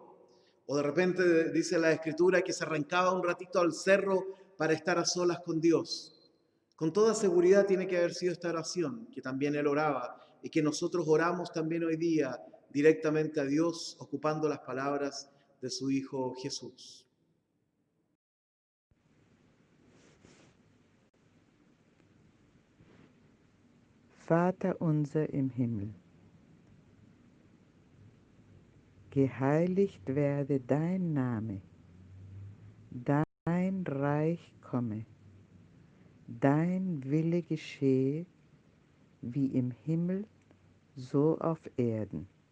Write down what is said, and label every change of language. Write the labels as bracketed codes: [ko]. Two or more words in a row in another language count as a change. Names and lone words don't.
[es] O de repente dice la Escritura que se arrancaba un ratito al cerro para estar a solas con Dios. Con toda seguridad tiene que haber sido esta oración, que también él oraba, y que nosotros oramos también hoy día directamente a Dios, ocupando las palabras de su Hijo Jesús. [de] Vater unser im Himmel, geheiligt werde dein Name, dein Reich komme, dein Wille geschehe, wie im Himmel, so auf Erden.